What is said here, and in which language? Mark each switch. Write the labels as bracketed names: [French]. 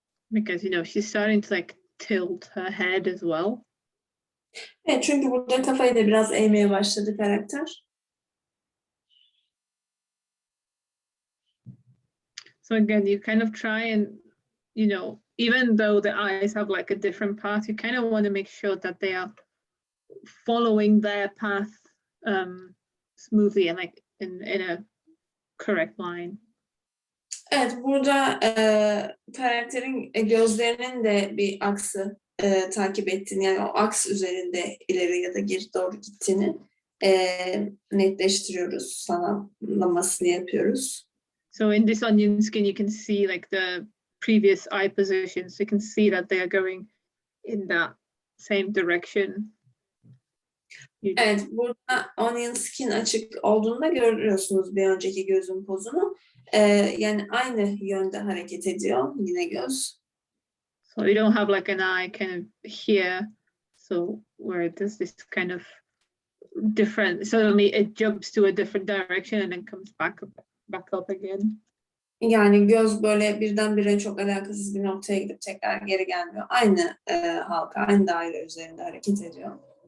[English] Because she's starting to tilt her head as well. [Turkish] Evet, çünkü burada kafayı da biraz eğmeye başladı karakter. [English] So again, you kind of try and, even though the eyes have a different path, you kind of want to make sure that they are following their path smoothly and in a correct line. [Turkish] Evet, burada karakterin gözlerinin de bir aksı takip ettiğini, yani o aks üzerinde ileri ya da geri doğru gittiğini netleştiriyoruz, sağlamasını yapıyoruz. [English] So in this onion skin, you can see the previous eye positions. You can see that they are going in that same direction. [Turkish] Evet, burada onion skin açık olduğunda görüyorsunuz bir önceki gözün pozunu. Yani aynı yönde hareket ediyor yine göz. [English] So you don't have an eye kind of here. So where it does this kind of different, suddenly it jumps to a different direction and then comes back up again. [Turkish] Yani göz böyle birdenbire çok alakasız bir noktaya gidip tekrar geri gelmiyor. Aynı halka, aynı daire üzerinde hareket ediyor.